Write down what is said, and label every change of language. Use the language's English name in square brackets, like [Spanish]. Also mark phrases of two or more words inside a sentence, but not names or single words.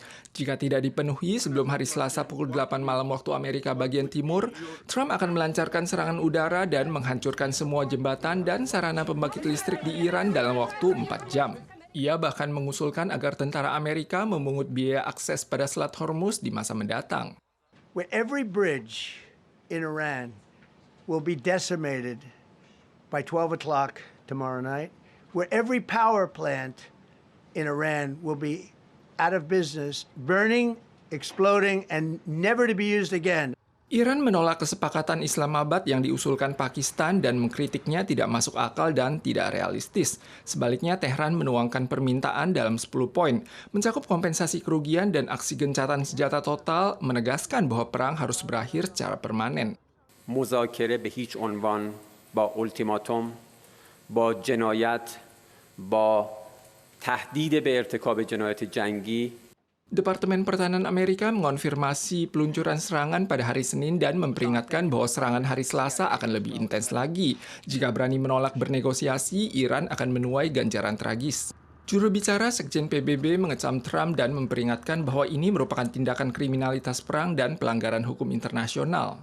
[Indonesian] Jika tidak dipenuhi sebelum hari Selasa pukul 8 malam waktu Amerika bagian timur, Trump akan melancarkan serangan udara dan menghancurkan semua jembatan dan sarana pembangkit listrik di Iran dalam waktu 4 jam. Ia bahkan mengusulkan agar tentara Amerika memungut biaya akses pada Selat Hormuz di masa mendatang. [English] Where every bridge in Iran will be decimated by 12 o'clock tomorrow night, where every power plant in Iran will be out of business, burning, exploding, and never to be used again. [Indonesian] Iran menolak kesepakatan Islamabad yang diusulkan Pakistan dan mengkritiknya tidak masuk akal dan tidak realistis. Sebaliknya, Teheran menuangkan permintaan dalam 10 poin, mencakup kompensasi kerugian dan aksi gencatan senjata total, menegaskan bahwa perang harus berakhir secara permanen. [Persian] مذاکره به هیچ عنوان با ultimatum با جنایت با تهدید به ارتکاب جنایت جنگی. [Indonesian] Departemen Pertahanan Amerika mengonfirmasi peluncuran serangan pada hari Senin dan memperingatkan bahwa serangan hari Selasa akan lebih intens lagi. Jika berani menolak bernegosiasi, Iran akan menuai ganjaran tragis. Juru bicara Sekjen PBB mengecam Trump dan memperingatkan bahwa ini merupakan tindakan kriminalitas perang dan pelanggaran hukum internasional.